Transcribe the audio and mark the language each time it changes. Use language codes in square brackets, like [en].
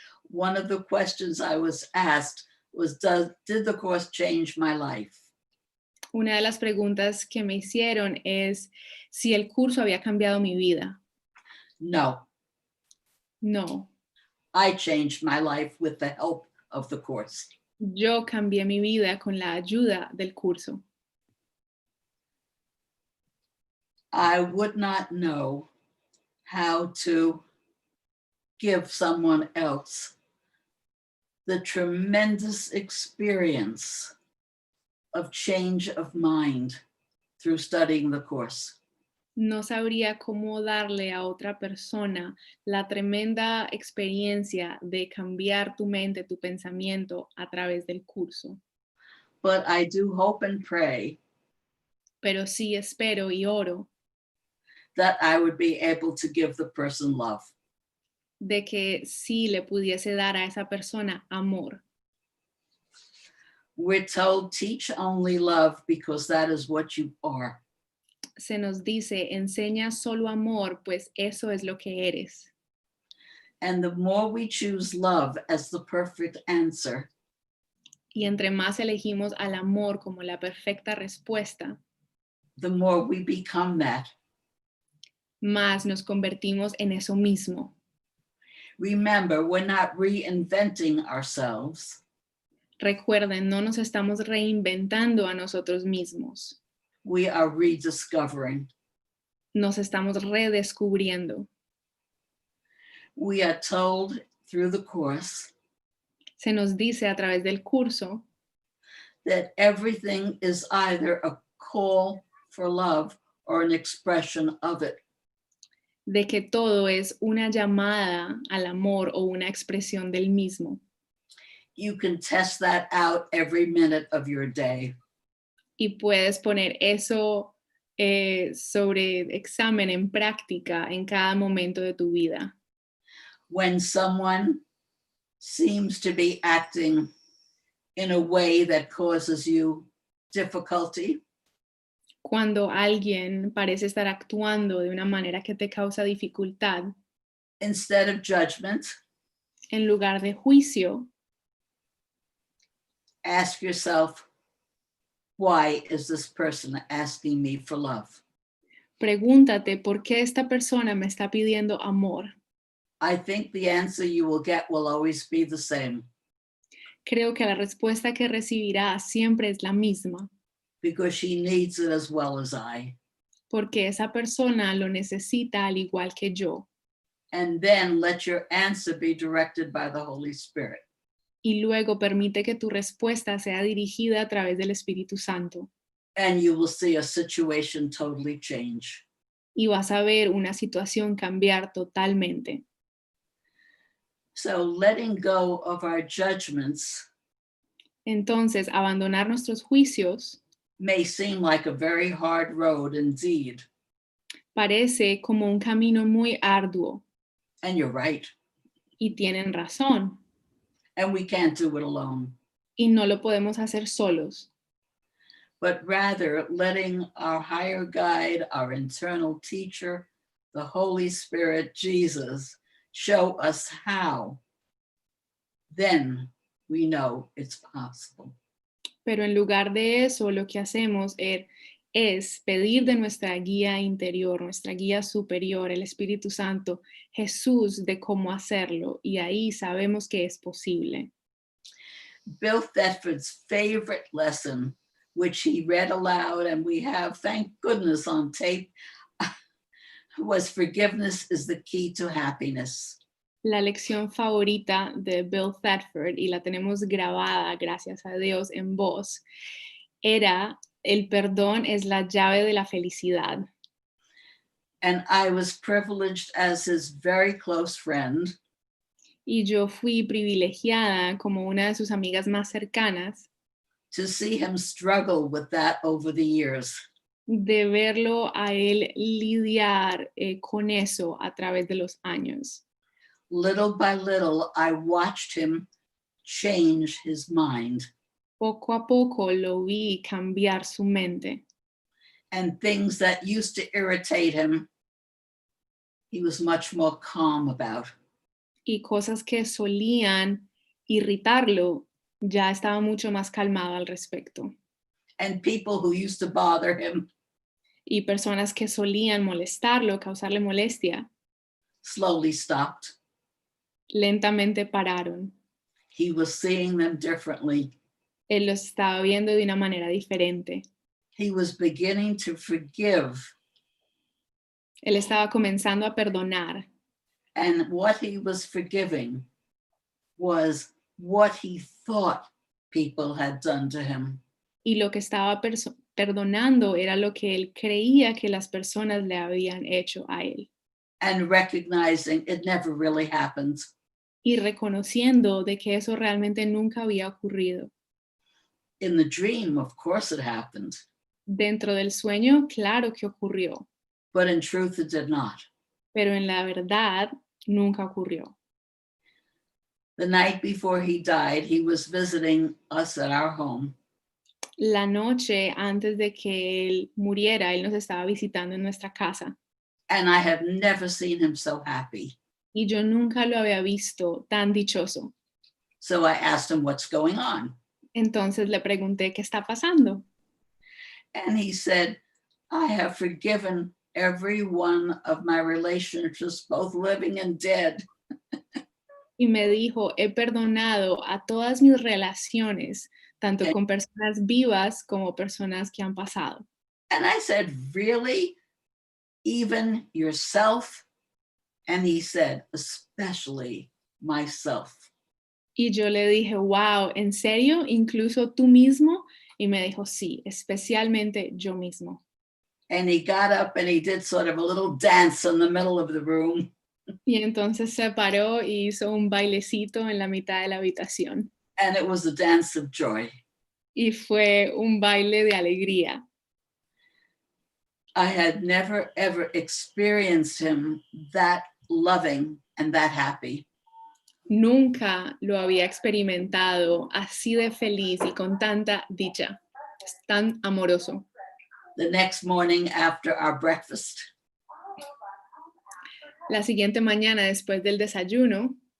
[en] One of the questions I was asked was, did the course change my life? [es] Una de las preguntas que me hicieron es si el curso había cambiado mi vida. [en] No, [es] No, [en] I changed my life with the help of the course. [es] yo cambié mi vida con la ayuda del curso. [en] I would not know how to give someone else the tremendous experience of change of mind through studying the course. [es] No sabría cómo darle a otra persona la tremenda experiencia de cambiar tu mente, tu pensamiento a través del curso. [en] But I do hope and pray [es] Pero sí espero y oro [en] that I would be able to give the person love. [es] de que sí le pudiese dar a esa persona amor. [en] We're told, teach only love because that is what you are. [es] Se nos dice, enseña solo amor, pues eso es lo que eres. [en] And the more we choose love as the perfect answer, [es] Y entre más elegimos al amor como la perfecta respuesta, [en] the more we become that. [es] más nos convertimos en eso mismo. [en] Remember, we're not reinventing ourselves. [es] Recuerden, no nos estamos reinventando a nosotros mismos. [en] We are rediscovering. [es] Nos estamos redescubriendo. [en] We are told through the course [es] Se nos dice a través del curso [en] that everything is either a call for love or an expression of it. [es] de que todo es una llamada al amor o una expresión del mismo. [en] You can test that out every minute of your day. [es] Y puedes poner eso sobre examen en práctica en cada momento de tu vida. [en] When someone seems to be acting in a way that causes you difficulty, [es] Cuando alguien parece estar actuando de una manera que te causa dificultad, [en] instead of judgment, [es] en lugar de juicio, [en] ask yourself, why is this person asking me for love? [es] pregúntate por qué esta persona me está pidiendo amor. [en] I think the answer you will get will always be the same, [es] Creo que la respuesta que recibirás siempre es la misma, [en] because she needs it as well as I. [es] porque esa persona lo necesita al igual que yo. [en] And then let your answer be directed by the Holy Spirit. [es] Y luego permite que tu respuesta sea dirigida a través del Espíritu Santo. [en] And you will see a situation totally change. [es] Y vas a ver una situación cambiar totalmente. [en] So letting go of our judgments [es] Entonces, abandonar nuestros juicios [en] may seem like a very hard road indeed. [es] parece como un camino muy arduo. [en] And you're right. [es] Y tienen razón. [en] and we can't do it alone. [es] y no lo podemos hacer solos, [en] But rather letting our higher guide, our internal teacher, the Holy Spirit, Jesus, show us how. Then we know it's possible. [es] pero en lugar de eso lo que hacemos es pedir de nuestra guía interior, nuestra guía superior, el Espíritu Santo, Jesús, de cómo hacerlo, y ahí sabemos que es posible. [en] Bill Thetford's favorite lesson, which he read aloud and we have, thank goodness, on tape, was forgiveness is the key to happiness. [es] La lección favorita de Bill Thetford, y la tenemos grabada, gracias a Dios, en voz, era: el perdón es la llave de la felicidad. [en] And I was privileged as his very close friend [es] Y yo fui privilegiada como una de sus amigas más cercanas [en] to see him struggle with that over the years. [es] de verlo a él lidiar con eso a través de los años. [en] Little by little, I watched him change his mind, [es] Poco a poco lo vi cambiar su mente, [en] and things that used to irritate him, he was much more calm about. [es] y cosas que solían irritarlo, ya estaba mucho más calmado al respecto. [en] And people who used to bother him [es] Y personas que solían molestarlo, causarle molestia, [en] slowly stopped. [es] lentamente pararon. [en] He was seeing them differently. [es] Él los estaba viendo de una manera diferente. [en] He was beginning to forgive. [es] Él estaba comenzando a perdonar. [en] And what he was forgiving was what he thought people had done to him. [es] Y lo que estaba perdonando era lo que él creía que las personas le habían hecho a él. [en] And recognizing it never really happened. [es] Y reconociendo de que eso realmente nunca había ocurrido. [en] In the dream, of course it happened. [es] Dentro del sueño, claro que ocurrió, [en] But in truth, it did not. [es] pero en la verdad nunca ocurrió. [en] The night before he died, he was visiting us at our home. [es] La noche antes de que él muriera, él nos estaba visitando en nuestra casa. [en] And I have never seen him so happy. [es] Y yo nunca lo había visto tan dichoso. [en] So I asked him, what's going on? [es] Entonces le pregunté qué está pasando. [en] And he said, I have forgiven every one of my relationships, both living and dead. [es] Y me dijo, he perdonado a todas mis relaciones, tanto con personas vivas como personas que han pasado. [en] And I said, really? Even yourself? And he said, especially myself. [es] Y yo le dije, wow, ¿en serio? ¿Incluso tú mismo? Y me dijo, sí, especialmente yo mismo. [en] And he got up and he did sort of a little dance in the middle of the room. [es] Y entonces se paró y hizo un bailecito en la mitad de la habitación. [en] And it was a dance of joy. [es] Y fue un baile de alegría. [en] I had never, ever experienced him that loving and that happy. [es] Nunca lo había experimentado así de feliz y con tanta dicha. Es tan amoroso. [en] The next morning after our breakfast, [es] La siguiente mañana, después del desayuno,